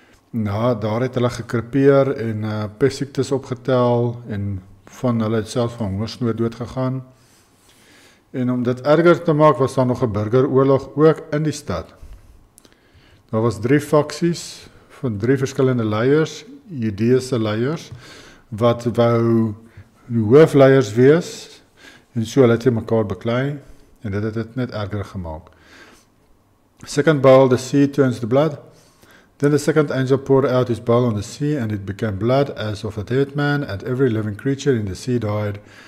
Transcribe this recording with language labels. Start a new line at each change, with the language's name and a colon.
Afrikaans: Nou, daar het hulle gekrepeer en Pesictus opgetel en van hulle het selfs van hongersnood doodgegaan. En om dit erger te maak was daar nog 'n burgeroorlog ook in die stad. Daar was 3 faksies van 3 verskillende leiers, Judeese leiers, wat wou die hoofleiers wees en so hulle het mekaar beklei en dit het dit net erger gemaak.
English: Second bowl, the sea turns to blood. Then the second angel poured out his bowl on the sea, and it became blood as of a dead man, and every living creature in the sea died.